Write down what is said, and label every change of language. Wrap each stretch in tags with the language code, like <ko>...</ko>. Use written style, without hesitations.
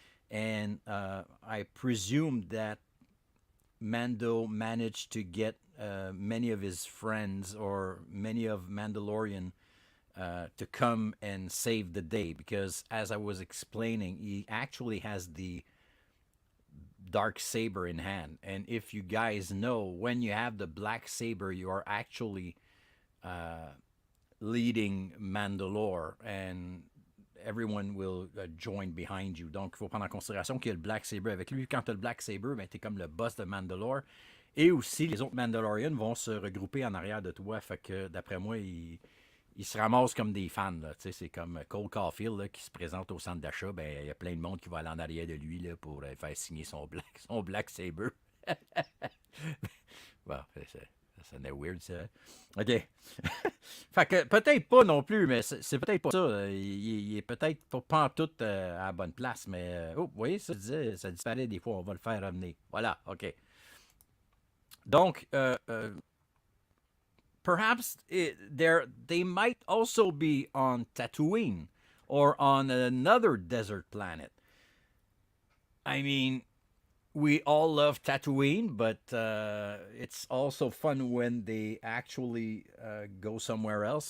<en>And I presume that Mando managed to get many of his friends or many of Mandalorian to come and save the day, because as I was explaining, he actually has the dark saber in hand. And if you guys know, when you have the black saber, you are actually leading Mandalore, and everyone will join behind you.</en> <fr>Donc, il faut prendre en considération qu'il y a le Black Saber avec lui. Quand tu as le Black Saber, ben, tu es comme le boss de Mandalore. Et aussi, les autres Mandalorians vont se regrouper en arrière de toi. Fait que, d'après moi, ils se ramassent comme des fans. Là. C'est comme Cole Caulfield là, qui se présente au centre d'achat. Ben, il y a plein de monde qui va aller en arrière de lui là, pour faire signer son Black Saber. Bon, ça sonnait weird, ça. OK. Fait que peut-être pas non plus, mais c'est peut-être pas ça. Il est peut-être pas en tout à la bonne place, mais... oh, vous voyez, ça disparaît des fois. On va le faire revenir. Voilà, OK.</fr> <en>Donc, perhaps they might also be on Tatooine or on another desert planet. I mean, we all love Tatooine, but it's also fun when they actually go somewhere else.</en>